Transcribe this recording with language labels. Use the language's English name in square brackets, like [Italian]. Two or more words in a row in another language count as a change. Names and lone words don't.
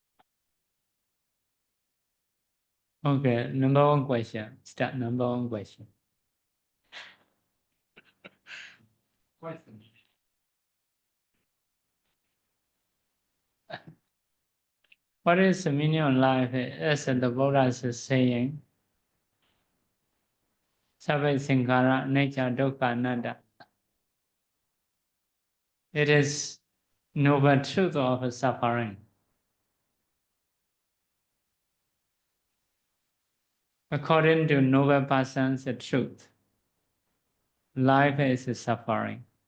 [English] Okay, number one question. Start number one question. What's the meaning? What is the meaning of life? As the Buddha is saying, [Pali] Sabbe Sankara, nature, dukkha, anatta. [English] It is noble truth of suffering. According to noble person's truth, life is suffering.